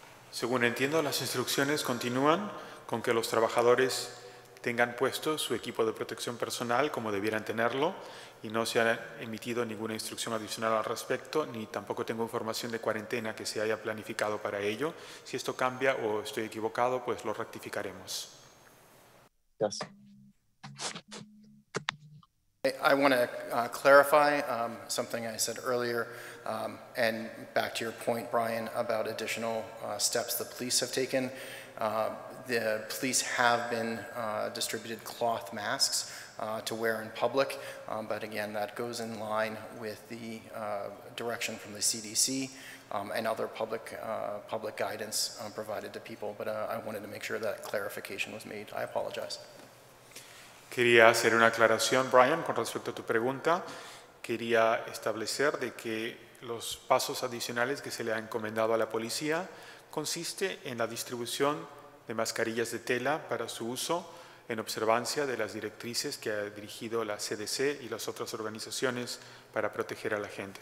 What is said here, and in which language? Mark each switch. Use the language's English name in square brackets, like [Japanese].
[Spanish] Según entiendo, las instrucciones continúan con que los trabajadores tengan puesto su equipo de protección personal como debieran tenerlo y no se ha emitido ninguna instrucción adicional al respecto, ni tampoco tengo información de cuarentena que se haya planificado para ello. Si esto cambia o estoy equivocado, pues lo rectificaremos. [English] Yes. I want to clarify something I said earlier, and back to your point, Brian, about additional steps the police have taken. The police have been distributed cloth masks to wear in public, but again, that goes in line with the direction from the CDC and other public guidance provided to people, but I wanted to make sure that clarification was made. I apologize. [Spanish] Quería hacer una aclaración, Brian, con respecto a tu pregunta. Quería establecer de que los pasos adicionales que se le ha encomendado a la policía consiste en la distribución de mascarillas de tela para su uso en observancia de las directrices que ha dirigido la CDC y las otras organizaciones para proteger a la gente.